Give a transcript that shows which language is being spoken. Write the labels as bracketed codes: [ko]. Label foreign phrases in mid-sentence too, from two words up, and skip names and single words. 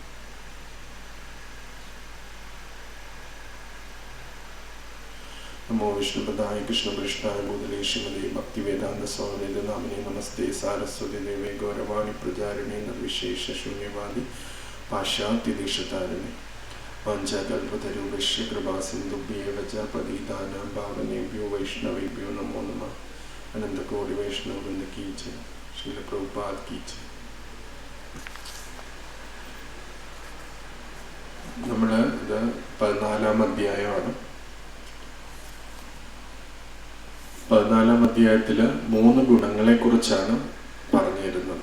[sa] നമോ വിഷ്ണുപദായ കൃഷ്ണപൃഷ്ഠായ ഭൂതലേ ശ്രീമതേ ഭക്തിവേദാന്ത സ്വാമി നാമിനെ നമസ്തേ സാരസ്വതി ദേവേ ഗൗരവാണി പ്രചാരിണേ നിർവിശേഷ ശൂന്യവാദി പാശ്ചാത്യദീക്ഷതാരിണേ വാഞ്ചാകൽപതരൂപശ്യ കൃപാസിന്ധുഭ്യേവ ച പതിതാനാം പാവനേഭ്യോ വൈഷ്ണവേഭ്യോ നമോ നമഃ. [hi] अनंतकोटि वैष्णववृंद की जय। श्रील प्रभुपाद की जय. [ml] നമ്മൾ ഇത് 14-ാം അധ്യായമാണ്. 14-ാം അധ്യായത്തില് 3 ഗുണങ്ങളെ കുറിച്ചാണ് പറഞ്ഞു തരുന്നത്.